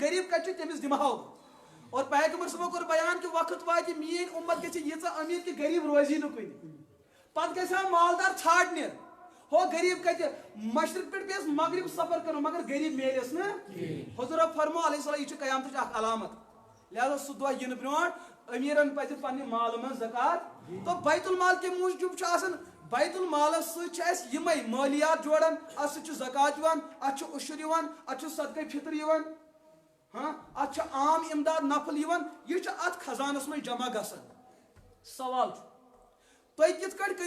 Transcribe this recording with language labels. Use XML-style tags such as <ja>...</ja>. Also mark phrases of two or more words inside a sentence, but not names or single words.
<ks>غریٖب کتہِ چھُ تٔمِس دِمہو بہٕ اور پیغمبر صٲبو کوٚر بیان کہِ وقت واتہِ میٲنۍ اُمت گژھِ ییٖژاہ امیر کہِ غریٖب روزی نہٕ کُنہِ پتہٕ گژھِ ہا مالدار ژھانڈنہِ ہو غریٖب کتہِ مشرق پٮ۪ٹھ پیٚیس مغرب سفر کرُن مگر غریٖب میلیس نہٕ حضوٗرو فرمو علیہ السلام یہِ چھِ قیامتٕچ اکھ علامت لہذا سُہ دۄہ یِنہٕ برونٛٹھ امیٖرن پزِ پننہِ مالہٕ منٛز زکات تو بیت المال کمہِ موٗجوٗب چھُ آسان بیت المالس سۭتۍ چھِ اسہِ یِمے مٲلیات جوڑان اتھ سۭتۍ چھُ زکات یِوان اتھ چھُ عشر یِوان اتھ چھُ صدقے فطر یِوان اتھ چھُ عام امداد نفل یِوان یہِ چھُ اتھ خزانس منٛز جمع گژھان سوال چھُ تُہۍ کِتھ کٲٹھۍ کٔرِو</ks>